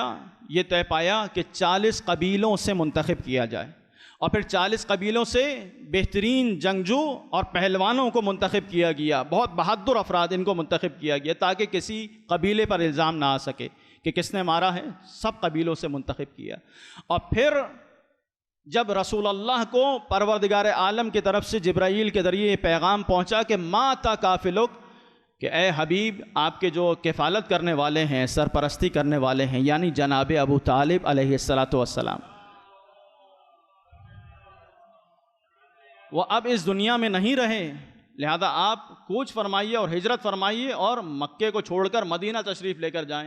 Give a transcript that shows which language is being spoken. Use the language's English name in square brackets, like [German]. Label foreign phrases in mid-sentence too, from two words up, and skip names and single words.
[Urdu] یہ طے پایا کہ 40 قبیلوں سے منتخب کیا جائے، اور پھر 40 قبیلوں سے بہترین جنگجو اور پہلوانوں کو منتخب کیا گیا، بہت بہادر افراد ان کو منتخب کیا گیا تاکہ کسی قبیلے پر الزام نہ آ سکے کہ کس نے مارا ہے، سب قبیلوں سے منتخب کیا۔ اور پھر جب رسول اللہ کو پروردگار عالم کی طرف سے جبرائیل کے ذریعے یہ پیغام پہنچا کہ [Arabic] ما تا کافلک، [Urdu] کہ اے حبیب آپ کے جو کفالت کرنے والے ہیں، سرپرستی کرنے والے ہیں، یعنی جناب ابو طالب [Arabic] علیہ السلام، [Urdu] وہ اب اس دنیا میں نہیں رہے، لہذا آپ کوچ فرمائیے اور ہجرت فرمائیے اور مکے کو چھوڑ کر مدینہ تشریف لے کر جائیں۔